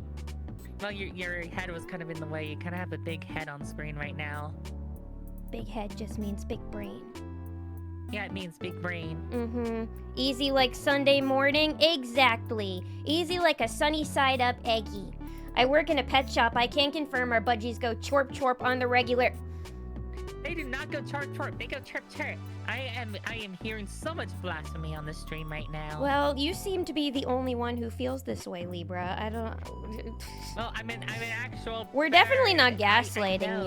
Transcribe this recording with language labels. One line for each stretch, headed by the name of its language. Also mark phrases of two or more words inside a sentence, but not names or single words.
English: Well, your head was kind of in the way. You kind of have a big head on screen right now. Big head just means big brain. Yeah, it means big brain. Easy like Sunday morning? Exactly. Easy like a sunny side up eggy. I work in a pet shop. I can confirm our budgies go chorp chorp on the regular. They do not go chirp chirp. They go chirp chirp. I am hearing so much blasphemy on the stream right now. Well, you seem to be the only one who feels this way, Libra. I don't. Well, I'm an actual. We're definitely not I gaslighting know.